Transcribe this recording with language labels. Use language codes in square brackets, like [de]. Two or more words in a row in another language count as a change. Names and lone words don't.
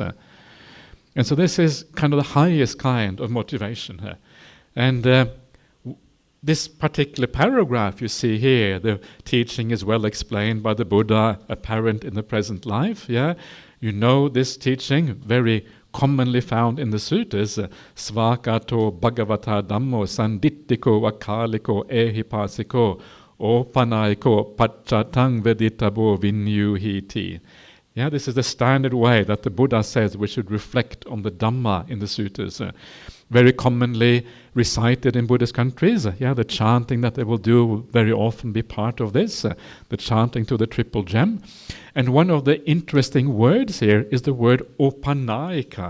[en] And so this is kind of the highest kind of motivation. And this particular paragraph you see here, the teaching is well explained by the Buddha, apparent in the present life. You know this teaching, very commonly found in the suttas, [pi] svakato bhagavata dhammo sandittiko vakaliko ehipasiko opanaiko pacchatang veditabo vinyuhiti. [en] This is the standard way that the Buddha says we should reflect on the Dhamma in the suttas. Very commonly recited in Buddhist countries. The chanting that they will do will very often be part of this, the chanting to the triple gem. And one of the interesting words here is the word opanayika.